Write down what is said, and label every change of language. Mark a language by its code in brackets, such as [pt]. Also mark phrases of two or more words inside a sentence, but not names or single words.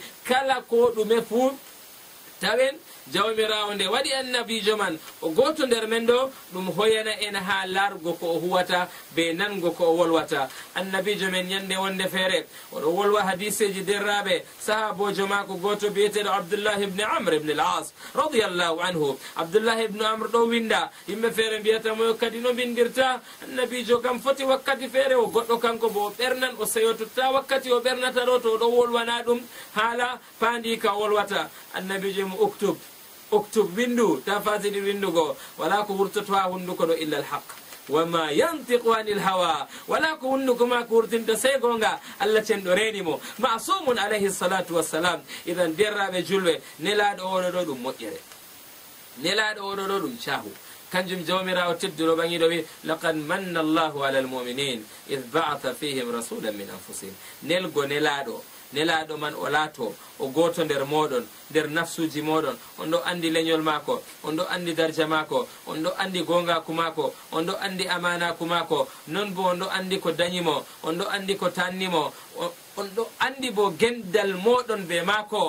[ff] kala ko ɗume fuu tawen jawmirawo nde waɗi annabijo man o goto nder men ɗo ɗum hoyana en ha largo ko o huwata be nango ko o wolwata. annabijo men ñande wonde feere oɗo wolwa hadiseji derraɓe. sahabojo mako goto biyeteɗo abdullah ibne amr ibne al as [ar] رضي الله عنه. [ff] abdullah ibnu amr ɗo winda, yimɓe feere mbiyatamoyo kadi no bindirta. annabijo kam foti wakkati feere o goɗɗo kanko bo o ɓernan o seyototta wakkati o ɓernata ɗo to ɗo wolwana ɗum haala pandi ka wolwata. annabijo mo uktub windu, ta fasidi windugo, wala ko wurtoto ha hunduko ɗo [ar] إلا الحق وما ينطق عن الهوى, [ff] wala ko hunduko ma ko wurtinta sey gonga. allah cenɗo renimo [ar] معصوم عليه الصلاة والسلام. [ff] idan derraɓe julɓe, nelaɗo oɗo ɗo ɗum moƴƴere, nelaɗo oɗo ɗo ɗum cahu. kanjum jawmirawo tedduɗo ɓaŋiɗo wi [ar] لقد منّ الله على المؤمنين إذ بعث فيهم رسولا من أنفسهم. [ff] nelgo nelaɗo man o laato o goto nder moɗon, nder nafsuji moɗon. on ɗo andi leñol mako, on ɗo andi darja mako, on ɗo andi gongaku mako, on ɗo andi amanaku mako, non bo on ɗo andi ko dañimo, on ɗo andi ko tannimo, on ɗo andi bo gendal moɗon be mako.